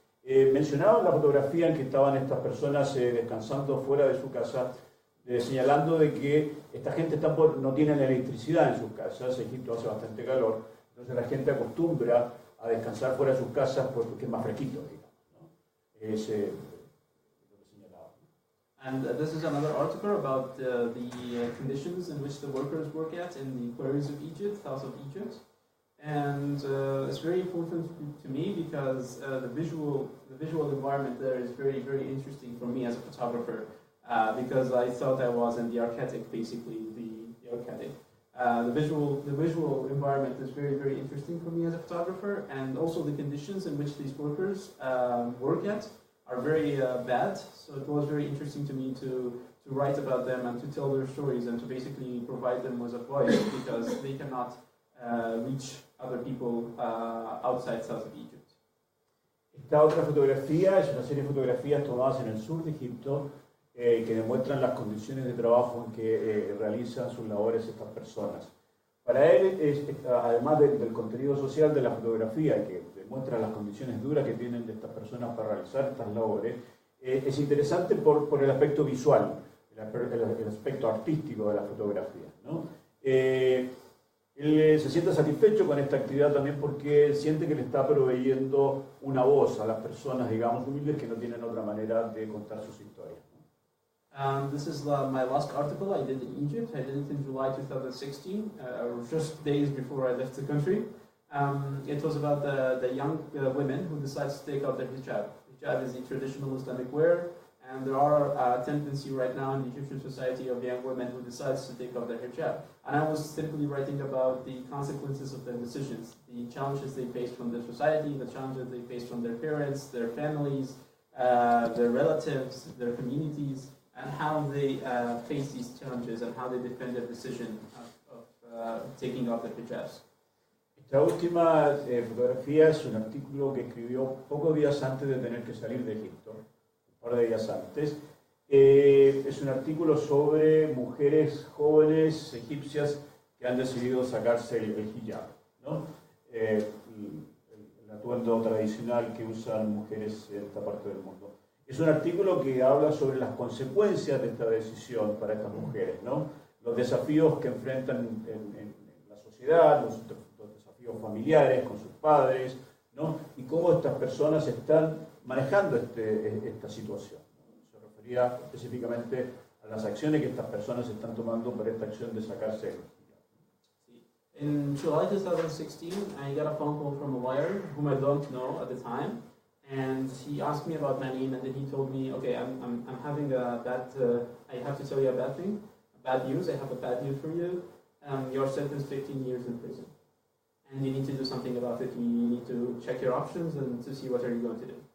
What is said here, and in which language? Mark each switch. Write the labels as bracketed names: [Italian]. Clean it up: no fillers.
[Spanish] Mencionaba la fotografía en que estaban estas personas descansando fuera de su casa, señalando de que esta gente no tiene electricidad en sus casas. Egipto hace bastante calor, entonces la gente acostumbra a descansar fuera de sus casas porque es más fresquito, digamos, ¿no? Es lo que señalaba. [English] And this is another article about the conditions in which the workers work at in the quarries of Egypt, south of Egypt. And it's very important to me because the visual environment there is very, very interesting for me as a photographer, because I thought I was in the archaic, basically, the archaic. The visual environment is very, very interesting for me as a photographer, and also the conditions in which these workers work at are very bad, so it was very interesting to me to write about them and to tell their stories and to basically provide them with a voice because they cannot reach other people outside south of Egypt. [Spanish] Esta otra fotografía es una serie de fotografías tomadas en el sur de Egipto que demuestran las condiciones de trabajo en que realizan sus labores estas personas. Para él, además del contenido social de la fotografía, que demuestra las condiciones duras que tienen estas personas para realizar estas labores, es interesante por el aspecto visual, el aspecto artístico de la fotografía, ¿no? Él se siente satisfecho con esta actividad también porque siente que le está proveyendo una voz a las personas, digamos, humildes que no tienen otra manera de contar sus historias. [English] This is my last article I did in Egypt. I did it in July 2016, just days before I left the country. It was about the young women who decide to take out their hijab. Hijab is the traditional Islamic wear, and there are a tendency right now in the Egyptian society of young women who decides to take out their hijab. And I was simply writing about the consequences of their decisions, the challenges they face from their society, the challenges they face from their parents, their families, their relatives, their communities. and how they face these challenges and how they defend their decision of taking off their hijabs. [Spanish] Esta última fotografía es un artículo que escribió pocos días antes de tener que salir de Egipto, un par de días antes. Es un artículo sobre mujeres jóvenes egipcias que han decidido sacarse el hijab, ¿no? El atuendo tradicional que usan mujeres en esta parte del mundo. Es un artículo que habla sobre las consecuencias de esta decisión para estas mujeres, ¿no? Los desafíos que enfrentan en la sociedad, los desafíos familiares con sus padres, ¿no? Y cómo estas personas están manejando esta situación. Se refería específicamente a las acciones que estas personas están tomando para esta acción de sacarse el hijab. [English] In July 2016, I got a phone call from a lawyer whom I don't know at the time, and he asked me about my name, and then he told me, okay, I'm having a bad, I have to tell you a bad thing, bad news. I have a bad news for you. You're sentenced 15 years in prison, and you need to do something about it. You need to check your options and to see what are you going to do.